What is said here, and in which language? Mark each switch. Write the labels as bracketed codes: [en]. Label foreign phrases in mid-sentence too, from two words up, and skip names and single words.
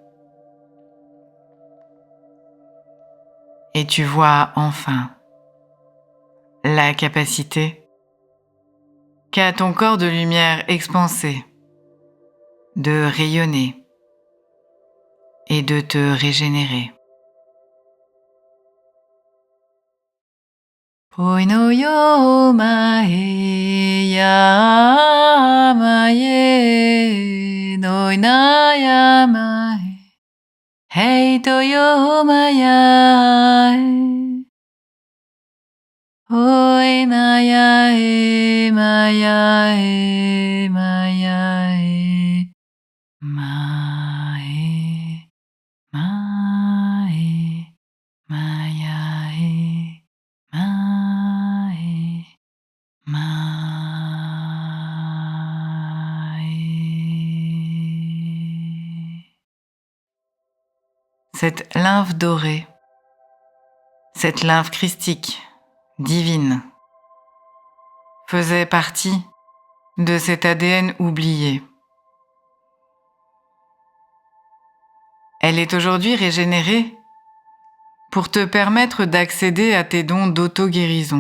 [fr] Et tu vois enfin la capacité qu'a ton corps de lumière expansé de rayonner et de te régénérer. Poi no yo mae ya mae no na ya mae hei to yo maya oi maya maya maya mae mae maya mae mae. Cette lymphe dorée, cette lymphe christique, divine, faisait partie de cet ADN oublié. Elle est aujourd'hui régénérée pour te permettre d'accéder à tes dons d'auto-guérison.